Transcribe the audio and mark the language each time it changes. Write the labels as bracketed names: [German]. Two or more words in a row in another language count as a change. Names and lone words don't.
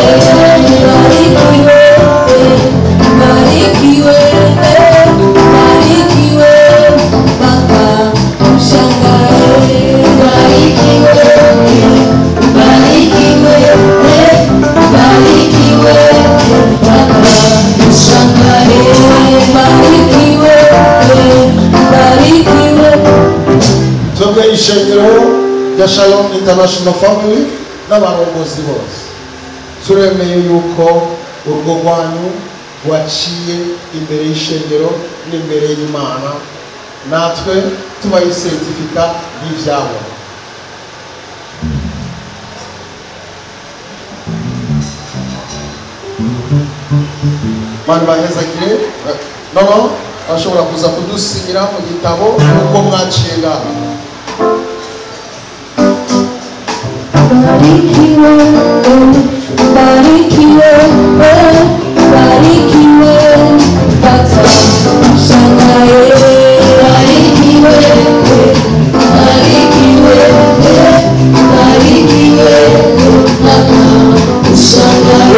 [Swahili] Ubarikiwe, ubarikiwe, ubarikiwe, Baba ushangae. Ubarikiwe, ubarikiwe, ubarikiwe, Baba ushangae. Ubarikiwe, ubarikiwe. [Rundi] Twebwe ishengero rya Shalom International Family n'abarongozi bose turemeye yuko urugo rwanyu rwaciye imbere y'ishengero n'imbere y'Imana, natwe tubaye certificat y'ivyabo. Mani bahezagire, nono ashobora kuza kudusinyira mu gitabo uko mwaciye ngaho. [Swahili] Ubarikiwe, ubarikiwe, ubarikiwe, Baba ushangae. Ubarikiwe, ubarikiwe, ubarikiwe, Baba ushangae.